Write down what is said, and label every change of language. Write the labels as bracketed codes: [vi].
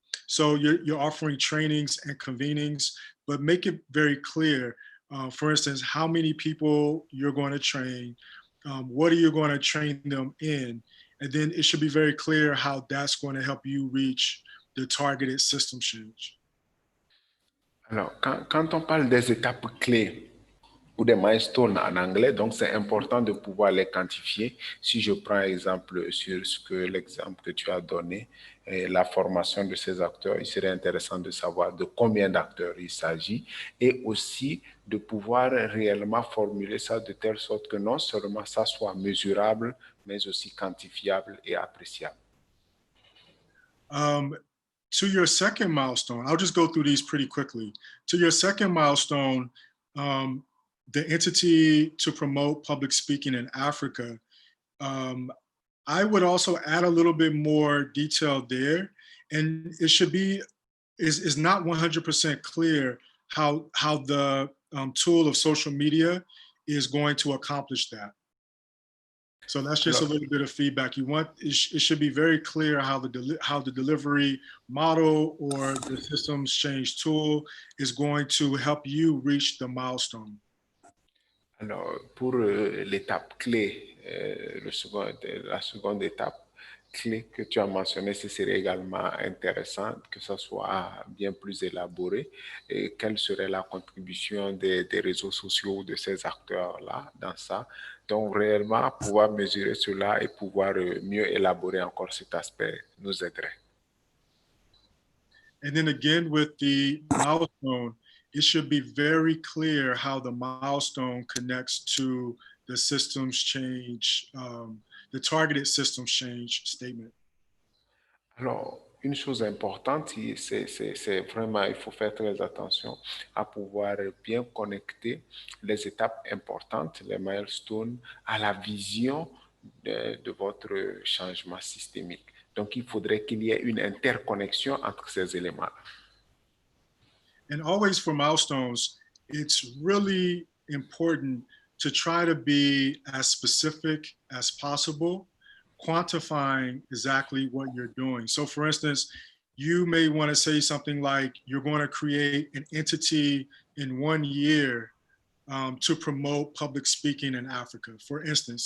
[en] So you're offering trainings and convenings, but make it very clear, for instance, how many people you're going to train, what are you going to train them in? And then it should be very clear how that's going to help you reach the targeted system change. [fr] Alors, quand on parle des étapes clés ou des milestones en anglais. Donc, c'est important de pouvoir les quantifier. Si je prends exemple sur l'exemple que tu as donné, la formation de ces acteurs, il serait intéressant de savoir de combien d'acteurs il s'agit et aussi de pouvoir réellement formuler ça de telle sorte que non seulement ça soit mesurable, mais aussi quantifiable et appréciable. [en] To your second milestone, I'll just go through these pretty quickly. To your second milestone, the entity to promote public speaking in Africa, I would also add a little bit more detail there. And it should be, is not 100% clear how the tool of social media is going to accomplish that. So that's just a little bit of feedback. It should be very clear how the delivery model or the systems change tool is going to help you reach the milestone. [fr] Alors, pour l'étape clé, la seconde étape clé que tu as mentionnée, ce serait également intéressant que ça soit bien plus élaboré. Et quelle serait la contribution des réseaux sociaux de ces acteurs-là dans ça? Donc, réellement, pouvoir mesurer cela et pouvoir mieux élaborer encore cet aspect nous aiderait. [en] And then again, with the milestone, it should be very clear how the milestone connects to the systems change, the targeted systems change statement. [fr] Alors, une chose importante, c'est vraiment, il faut faire très attention à pouvoir bien connecter les étapes importantes, les milestones, à la vision de votre changement systémique. Donc, il faudrait qu'il y ait une interconnexion entre ces éléments-là. [en] And always for milestones, it's really important to try to be as specific as possible, quantifying exactly what you're doing. So for instance, you may want to say something like you're going to create an entity in 1 year to promote public speaking in Africa, for instance.